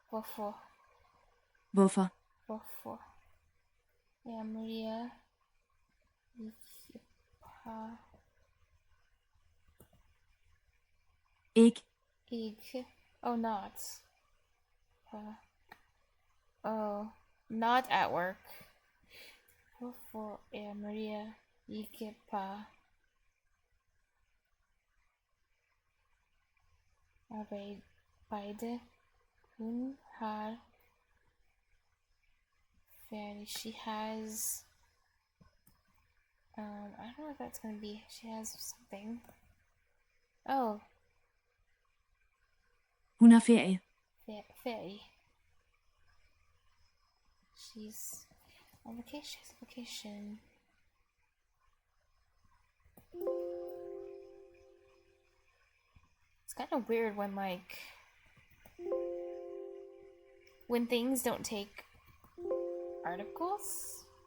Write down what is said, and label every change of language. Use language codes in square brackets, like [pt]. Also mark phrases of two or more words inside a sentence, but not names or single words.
[en] Yeah, Maria. Ik. Oh, not. Oh, not at work. [da] Hvorfor Maria ikke på arbejde? Hun har færdig. [en] She has... I don't know what that's gonna be. She has something. Oh. [da] Hun har ferie. Ferie. [en] She's on vacation. She's on vacation. It's kind of weird when, like, when things don't take articles.